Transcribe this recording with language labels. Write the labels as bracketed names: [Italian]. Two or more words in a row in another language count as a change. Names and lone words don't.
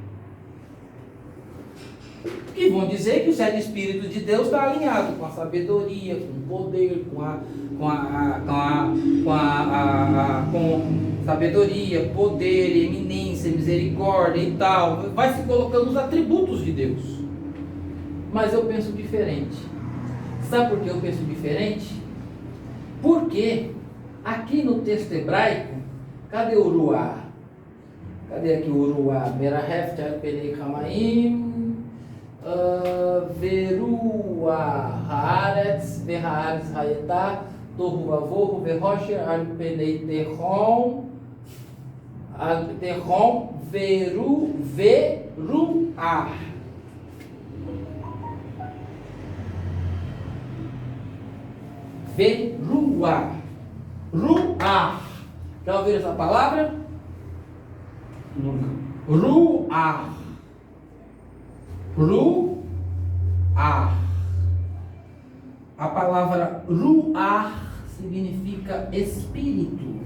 [Portuguese] Que vão dizer que os 7 Espíritos de Deus está alinhado com a sabedoria, com o poder, com sabedoria, poder, eminência, misericórdia e tal. Vai se colocando os atributos de Deus. Mas eu penso diferente. Sabe por que eu penso diferente? Porque aqui no texto hebraico, cadê o Ruá? Cadê aqui o Ruá? [Hebrew] מרחפת, על פני, המים, ורוח, הארץ, והארץ, היתה, תהו ובהו, וחשך, על פני, תהום, ורוח. [Portuguese] Veruá. Ruá. Já ouviram essa palavra? Nunca. Ruá. Ruá. A palavra ruá significa espírito.